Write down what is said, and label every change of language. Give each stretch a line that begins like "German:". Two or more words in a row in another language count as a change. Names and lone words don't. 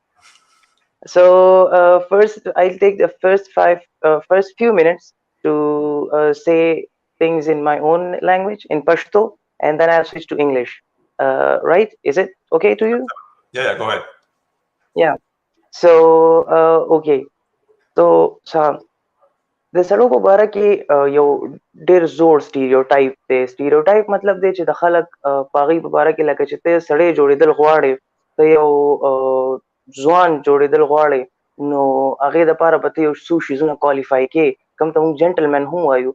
English: So first, I'll take the first few minutes to say things in my own language, in Pashto, and then I'll switch to English. Right? Is it okay to you? Yeah, go ahead. Yeah. So okay.
Pashto: So د سړو په باره کې یو ډېر زوړ سټیریوټایپ دی. سټیریوټایپ مطلب دی چې د خلک په هغوی په باره کې لکه چې ته سړی جوړېدل غواړې، ته یو ځوان جوړېدل غواړې، نو هغې دپاره به ته یو څو شیزونه کوالیفای کې، کوم ته موږ جنټلمین هم وایو.